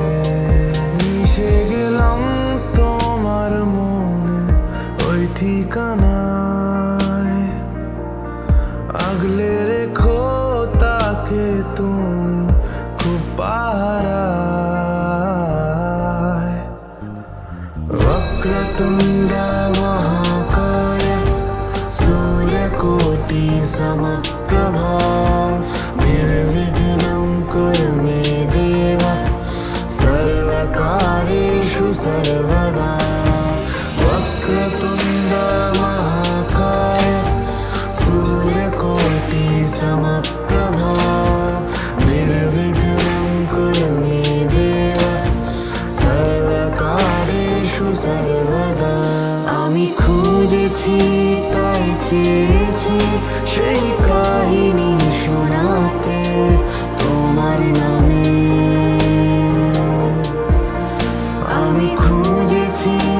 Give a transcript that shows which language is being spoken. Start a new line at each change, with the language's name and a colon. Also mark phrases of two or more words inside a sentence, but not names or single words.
Bangla: মিশে গেলাম তোমার মনে ওই ঠিকানায়, আগলে রেখো তাকে তুমি খুব পাহারায়।
Sanskrit: वक्रतुण्ड महाकाय सूर्यकोटि समप्रभा निर्विघ्नं कुरु मे देव सर्वकार्येषु सर्वदा। वक्रतुण्ड महाकाय सूर्यकोटि समप्रभा निर्विघ्नं कुरु मे देव सर्वकार्येषु सर्वदा।
Bangla: আমি খুঁজেছি তাই চেয়েছি সেই কাহিনী শোনাতে তোমার নামে, আমি খুঁজেছি